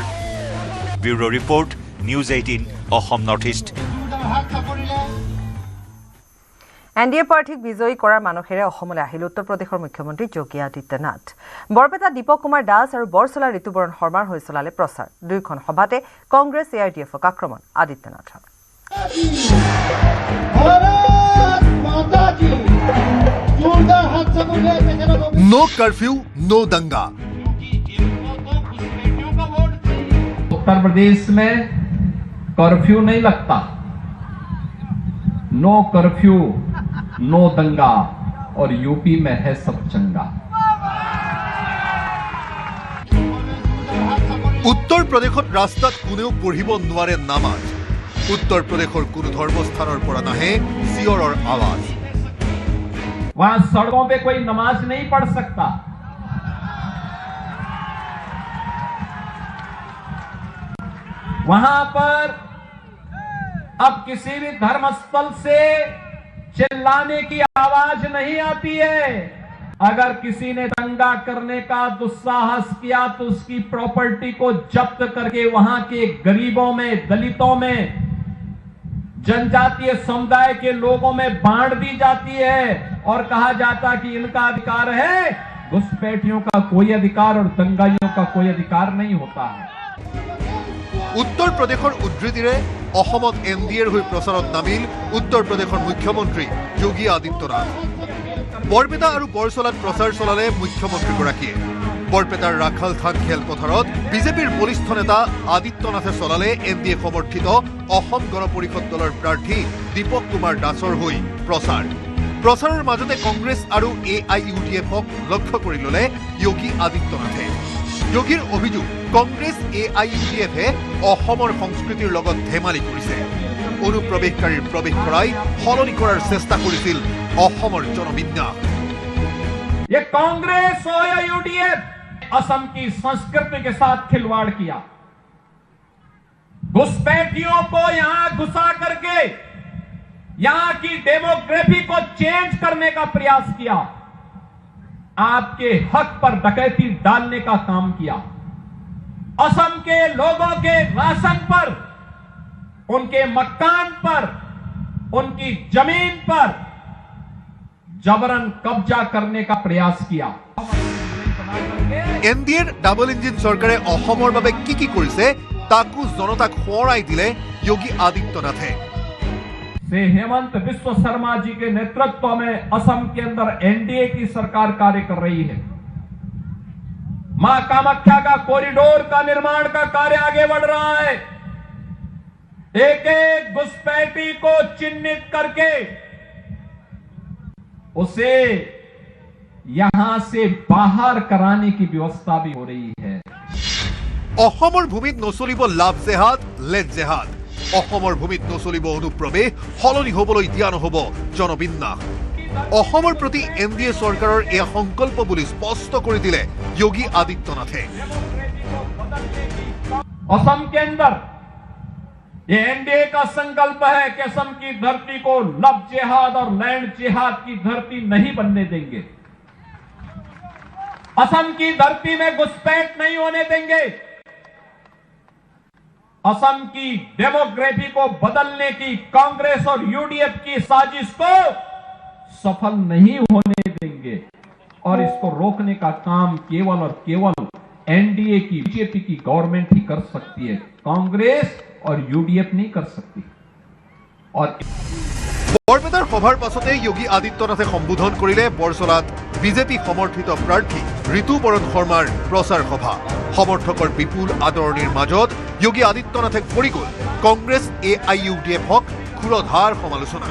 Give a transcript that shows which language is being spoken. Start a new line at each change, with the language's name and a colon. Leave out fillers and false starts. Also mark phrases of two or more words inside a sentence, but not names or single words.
English: bureau report,
Assamese: নিউজ 18 অসম নৰ্থ ইষ্ট। NDA প্ৰাৰ্থীক বিজয়ী কৰাৰ মানসেৰে অসমলৈ আহিল উত্তৰ প্ৰদেশৰ মুখ্যমন্ত্ৰী যোগী আদিত্যনাথ। বৰপেটা দীপক কুমাৰ দাস আৰু বৰছলাৰ ঋতুবৰণ শৰ্মাৰ হৈ চলালে প্ৰচাৰ। 2খন সভাতে কংগ্ৰেছ ARDFক আক্ৰমণ আদিত্যনাথৰ।
English: no curfew
Hindi: नो दंगा। उत्तर प्रदेश में कर्फ्यू नहीं लगता,
English: no curfew
Hindi: नो दंगा, और यूपी में है सब चंगा।
Assamese: উত্তৰ প্ৰদেশত ৰাস্তাত কোনেও পঢ়িব নোৱাৰে নামাজ। উত্তৰ প্ৰদেশৰ কোনো ধৰ্মস্থানৰ পৰা নাহে চিঞৰৰ আৱাজ।
Hindi: वहां सड़कों पे कोई नमाज नहीं पढ़ सकता। वहां पर अब किसी भी धर्मस्थल से चिल्लाने की आवाज नहीं आती है। अगर किसी ने दंगा करने का दुस्साहस किया तो उसकी प्रॉपर्टी को जब्त करके वहां के गरीबों में, दलितों में, जनजातीय समुदाय के लोगों में बांट दी जाती है और कहा जाता कि इनका अधिकार है। घुसपैठियों का कोई अधिकार और दंगाइयों का कोई अधिकार नहीं होता है।
Assamese: উত্তৰ প্ৰদেশৰ উদ্ধৃতিৰে অসমত NDAৰ হৈ প্ৰচাৰত নামিল উত্তৰ প্ৰদেশৰ মুখ্যমন্ত্ৰী যোগী আদিত্যনাথ। বৰপেটা আৰু বৰছলাত প্ৰচাৰ চলালে মুখ্যমন্ত্ৰীগৰাকীয়ে। বৰপেটাৰ ৰাখালথান খেলপথাৰত বিজেপিৰ বলিষ্ঠ নেতা আদিত্যনাথে চলালে NDA সমৰ্থিত অসম গণ পৰিষদ দলৰ প্ৰাৰ্থী দীপক কুমাৰ দাসৰ হৈ প্ৰচাৰ। প্ৰচাৰৰ মাজতে কংগ্ৰেছ আৰু AIUDFক লক্ষ্য কৰি ল'লে যোগী আদিত্যনাথে। যোগীৰ অভিযোগ, কংগ্ৰেছ AIUDFে অসমৰ সংস্কৃতিৰ লগত ধেমালি কৰিছে। অনুপ্ৰৱেশকাৰীৰ প্ৰৱেশ কৰাই সলনি কৰাৰ চেষ্টা কৰিছিল অসমৰ জনবিন্যাস।
Hindi: ये कांग्रेस और AIUDF असम की संस्कृति के साथ खिलवाड़ किया। घुसपैठियों को यहां घुसा करके यहां की डेमोग्राफी को चेंज करने का प्रयास किया। आपके हक पर डकैती डालने का काम किया। असम के लोगों के राशन पर, उनके मकान पर, उनकी जमीन पर जबरन कब्जा करने का प्रयास किया।
Assamese: NDAৰ
English: double engine
Assamese: চৰকাৰে অসমৰ বাবে কি কৰিছে তাকো জনতাক সোঁৱৰাই দিলে যোগী আদিত্যনাথে।
Hindi: से हेमंत बिस्व शर्मा जी के नेतृत्व में असम के अंदर NDA की सरकार कार्य कर रही है। मां कामाख्या का कॉरिडोर का निर्माण का कार्य आगे बढ़ रहा है। एक एक घुसपैठी को चिन्हित करके उसे यहां से बाहर कराने की व्यवस्था भी हो रही है।
Assamese: অসমৰ ভূমিত নচলিব লাভ জেহাদ, লেট জেহাদ। অসমৰ ভূমিত নচলিব অনুপ্ৰৱেশ, সলনি হবলৈ দিয়া নহব জনবিন্যাস। অসমৰ প্ৰতি NDA চৰকাৰৰ এয়া সংকল্প বুলি স্পষ্ট কৰি দিলে যোগী আদিত্যনাথে।
Hindi: असम के अंदर ये NDA का संकल्प है कि असम की धरती को लव जिहाद और लैंड जिहाद की धरती नहीं बनने देंगे। असम की धरती में घुसपैठ नहीं होने देंगे। असम की डेमोग्राफी को बदलने की कांग्रेस और UDF की साजिश को सफल नहीं होने देंगे और इसको रोकने का काम केवल और केवल NDA की, बीजेपी की गवर्नमेंट ही कर सकती है। कांग्रेस और UDF नहीं कर सकती। और
Assamese: বৰপেটাৰ সভাৰ পাছতে যোগী আদিত্যনাথে সম্বোধন কৰিলে বৰছলাত বিজেপি সমৰ্থিত প্ৰাৰ্থী ঋতুপৰণ শৰ্মাৰ প্ৰচাৰ সভা। সমৰ্থকৰ বিপুল আদৰণিৰ মাজত যোগী আদিত্যনাথে কৰি গ'ল কংগ্ৰেছ AIUDFক ক্ষুৰধাৰ সমালোচনা।